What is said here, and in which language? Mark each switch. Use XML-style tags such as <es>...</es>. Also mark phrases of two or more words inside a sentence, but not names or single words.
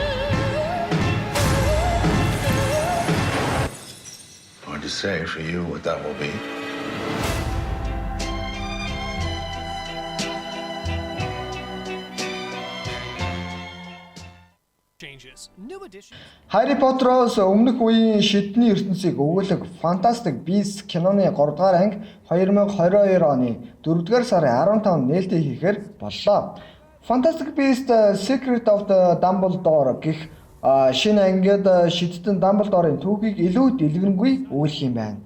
<en>Hard to say for you what that will be. Changes. New edition.</en> <mn>Harry Potter-оос өмнөх үеийн шидний ертөнцийг өгүүлэг Fantastic Beasts киноны 3 дугаар анги 2022 оны 4 дугаар сарын 15-нд нээлттэй хийхээр боллоо. Fantastic Beasts Secret of the Dumbledore гэх шинэ ангид шидтэн Dumbledore-ын түүхийг илүү дэлгэрэнгүй өгүүлэх юм байна.</mn>